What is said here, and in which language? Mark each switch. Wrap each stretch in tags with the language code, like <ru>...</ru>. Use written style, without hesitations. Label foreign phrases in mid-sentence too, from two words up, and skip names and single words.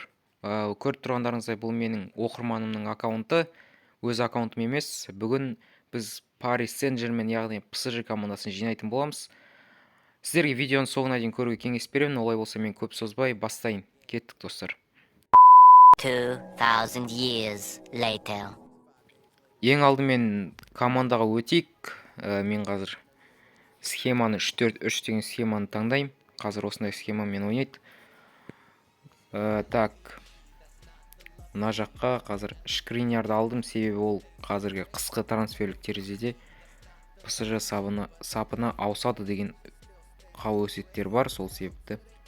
<kk>Көріп тұрғандарыңыздай бұл менің оқырманымның аккаунты, өз аккаунтым емес. Бүгін біз Paris Saint-Germain, яғни PSG командасын жинайтын боламыз. Сіздерге видеоның соңына дейін көруге кеңес беремін. Олай болса мен көп созбай бастайын. Кеттік достар.</kk> <en>2000 years later.</en> <kk>Ең алдымен командаға өтейік. Мен қазір схеманы 3-4-3 деген схеманы таңдаймын. Қазір осындай схемамен ойнайды. Так, мына жаққа қазір Шкриньярды алдым, себебі ол қазіргі қысқы трансферлік терезеде PSG сапына ауысады деген қауесеттер бар, сол себепті.</kk>